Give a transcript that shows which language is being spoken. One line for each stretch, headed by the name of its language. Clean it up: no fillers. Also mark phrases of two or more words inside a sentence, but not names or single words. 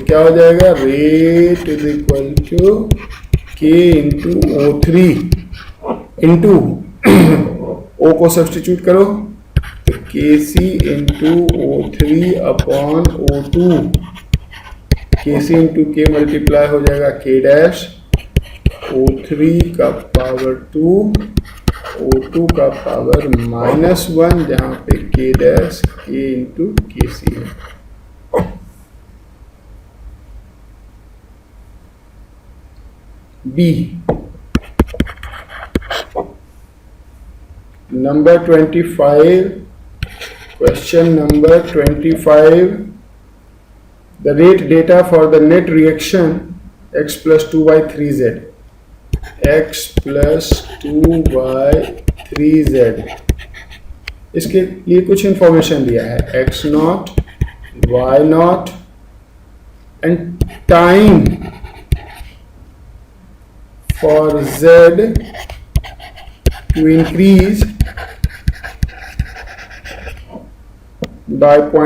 Hindi: क्या हो जाएगा,
English: rate is equal to K into O3 into O
Hindi: को सब्स्टिट्यूट करो तो
English: Kc into O3 upon O2, Kc into K multiply
Hindi: हो जाएगा
English: K dash O3
Hindi: का पावर 2 O2 का पावर -1, जहाँ पे
English: K dash K into Kc
Hindi: है।
English: B, number 25, question number 25, the rate data for the net reaction x plus 2y 3z, x plus 2y 3z
Hindi: इसके लिए कुछ इंफॉर्मेशन दिया है,
English: x naught, y naught and time for z to increase by